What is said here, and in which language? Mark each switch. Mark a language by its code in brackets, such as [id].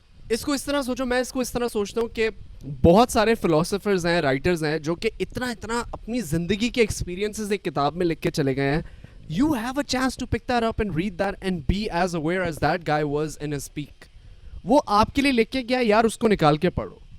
[ur] اس کو اس طرح سوچو, میں اس کو اس طرح سوچتا ہوں کہ بہت سارے فلاسفرز ہیں, رائٹرز ہیں جو کہ اتنا اپنی زندگی کے ایکسپیرینسز ایک کتاب میں لکھ کے چلے گئے ہیں. [en] You have a chance to pick that up and read that and be as aware as that guy was in his peak. [ur] وہ آپ کے لیے لکھ کے گیا, یار اس کو نکال کے پڑھو.